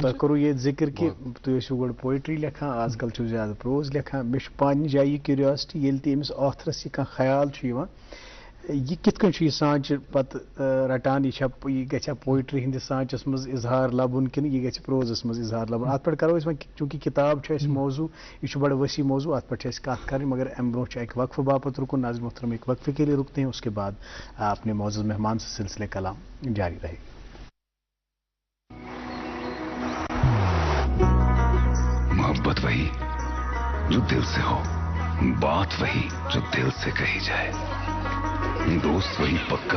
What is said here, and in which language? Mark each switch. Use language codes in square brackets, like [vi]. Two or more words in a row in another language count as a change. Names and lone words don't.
[ks] تۄہہِ کوٚروٕ ییٚتہِ ذِکر کہِ تُہۍ ٲسِو گۄڈٕ پویٹری لیکھان آز کل چھِو زیادٕ پروز لیکھان مےٚ چھُ پننہِ جایہِ یہِ کیوریاسٹی ییٚلہِ تہِ أمِس آتھرس یہِ کانٛہہ خیال چھُ یِوان یہِ کِتھ کٔنۍ چھُ یہِ سانٛچہِ پتہٕ رٹان یہِ گژھِ پویٹری ہٕنٛدِس سانٛچس منٛز اظہار لبُن کِنہٕ یہِ گژھِ پروزس منٛز اظہار لبُن اتھ پٮ۪ٹھ کرو أسۍ وۄنۍ چوٗنکہِ کِتاب چھُ اَسہِ موضوٗع یہِ چھُ بڑٕ ؤسیع موضوٗع اتھ پٮ۪ٹھ چھِ اَسہِ کتھ کرٕنۍ مگر امہِ برونٛہہ چھُ اکہِ وقفہٕ باپتھ رُکُن [ur] ناظرین محترم ایک وقفے کے لیے رکتے ہیں اس کے بعد اپنے معزز مہمان سے سلسلے کلام جاری رہے گا. محبت وہی جو دل سے ہو بات وہی جو دل سے کہی جائے دوست وہی پکا